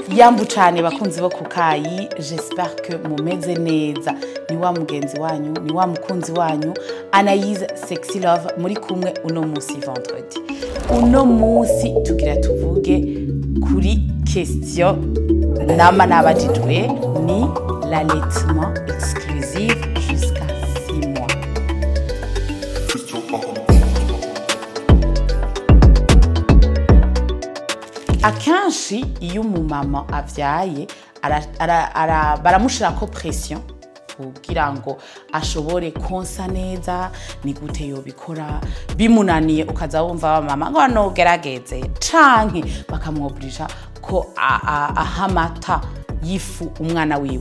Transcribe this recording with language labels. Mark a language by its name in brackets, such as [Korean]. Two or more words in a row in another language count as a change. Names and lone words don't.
[Rundi] Yambu cyane bakunzi bo kukayi, [French] j'espère que [Rundi] mumeze neza. Ni wa mugenzi wanyu, ni wa mukunzi wanyu, Anaïse Sexy Love muri kumwe uno musi vendredi. Uno musi tugira tuvuge kuri question nama nabajijwe ni [French] l'allaitement exclusif jusqu'à 6 mois. [Rundi] Akenshi iyo umumama avyaye baramushirako pression kugira ngo ashobore konsa neza, ni gute yobikora bimunaniye ukaza wumva mama ngo no gerageze canke bakamwoburisha ko ahamata yifu umwana wiwe.